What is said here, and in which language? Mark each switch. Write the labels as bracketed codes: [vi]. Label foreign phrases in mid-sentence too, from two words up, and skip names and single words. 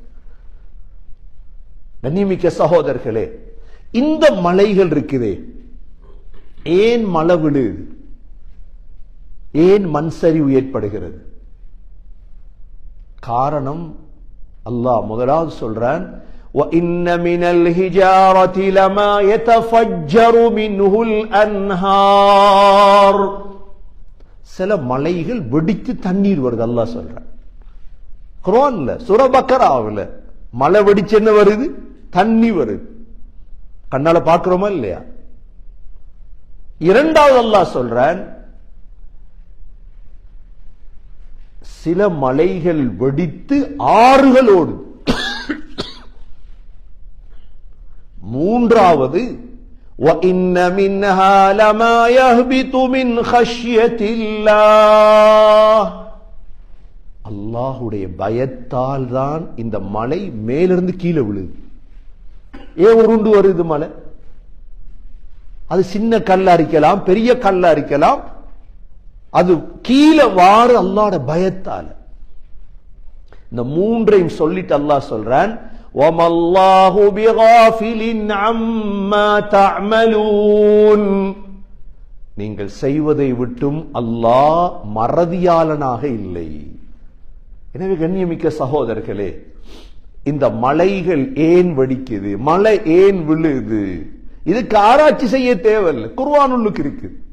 [ta] கண்ணியமிக்க சகோதரர்களே, இந்த மலைகள் இருக்குதே, ஏன் மழை விழுது? ஏன் மண் சரிவு ஏற்படுகிறது? காரணம் அல்லாஹ் முதலாவது சொல்றான், [ar] وَإِنَّ مِنَ الْحِجَارَةِ لَمَا يَتَفَجَّرُ مِنْهُ الْأَنْهَارُ. [ta] சில மலைகள் வெடித்து தண்ணீர் வருது. அல்லாஹ் சொல்றான் குர்ஆன்ல, சூரா பக்கராவுல. மலை வெடிச்சு என்ன வருது? தண்ணி வருது. கண்ணால பாக்குறோமா இல்லையா? இரண்டாவது அல்லாஹ் சொல்றான், சில மலைகள் வெடித்து ஆறுகள் ஓடுது. மூன்றாவது, [ar] وَإِنَّ مِنْهَا لَمَا يَهْبِطُ مِنْ خَشْيَةِ اللَّهِ. [ta] அல்லாஹ்வுடைய பயத்தால் தான் இந்த மலை மேலிருந்து கீழே விழுது. ஏன் உருண்டு வருது மலை? அது சின்ன கல்லா இருக்கலாம், பெரிய கல்லா இருக்கலாம். அது கீழே வாரு அல்லாஹ்வுடைய பயத்தால். இந்த மூன்றையும் சொல்லிட்டு அல்லாஹ் சொல்றான், [ar] وَمَا اللَّهُ بِغَافِلٍ عَمَّا تَعْمَلُونَ. [ta] நீங்கள் செய்வதை விட்டும் அல்லாஹ் மறதியாளனாக இல்லை. எனவே கண்ணியமிக்க சகோதரர்களே, இந்த மலைகள் ஏன் வெடிக்குது, மலை ஏன் விழுது, இதுக்கு ஆராய்ச்சி செய்ய தேவையில்லை, குர்ஆனுக்கு இருக்கு.